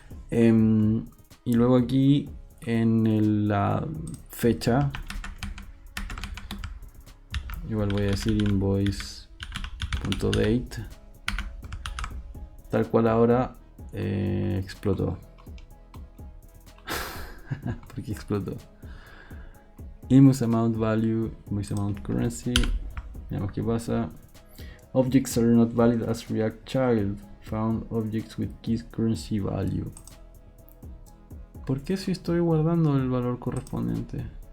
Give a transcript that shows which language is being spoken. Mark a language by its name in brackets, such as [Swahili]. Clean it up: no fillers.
[Spanish] Y luego aquí en la fecha, igual voy a decir invoice.date, tal cual ahora explotó. ¿Por qué explotó? [English] Invoice amount value, invoice amount currency. [Spanish] Veamos qué pasa. [English] Objects are not valid as React child. Found objects with keys currency value. [Spanish] ¿Por qué si estoy guardando el valor correspondiente?